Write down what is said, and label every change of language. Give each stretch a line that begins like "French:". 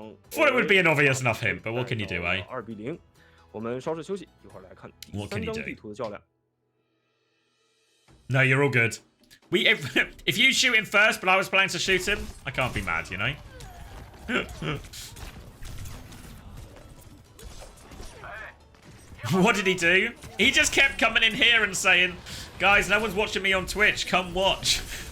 English: Thought it would be an obvious enough hint, but what can you do, eh?
Chinese: 我们稍事休息，一会儿来看第3张地图的较量。
English: No, you're all good. If you shoot him first, but I was planning to shoot him, I can't be mad, you know? What did he do? He just kept coming in here and saying, guys, no one's watching me on Twitch, come watch.